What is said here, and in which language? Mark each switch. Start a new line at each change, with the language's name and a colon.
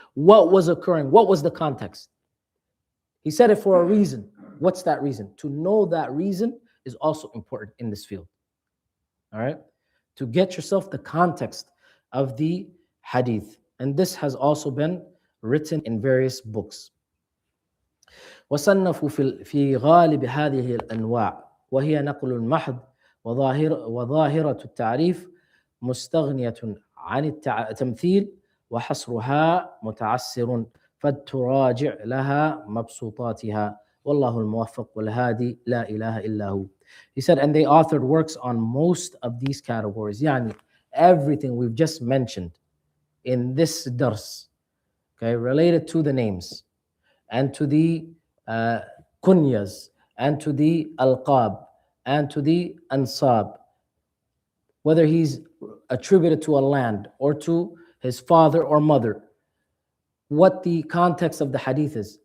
English: What was occurring? What was the context? He said it for a reason. What's that reason? To know that reason is also important in this field. All right? To get yourself the context of the hadith. And this has also been written in various books.
Arabic: وصنفوا في غالب هذه الأنواع وهي نقل المحض وظاهرة التعريف مستغنية عن التمثيل وحصرها متعسر فلتراجع لها مبسوطاتها والله الموفق والهادي لا إله إلا هو.
English: He said, and they authored works on most of these categories. Yani, everything we've just mentioned in this dars, okay, related to the names and to the kunyas, and to the alqab, and to the ansab, whether he's attributed to a land or to his father or mother, what the context of the hadith is.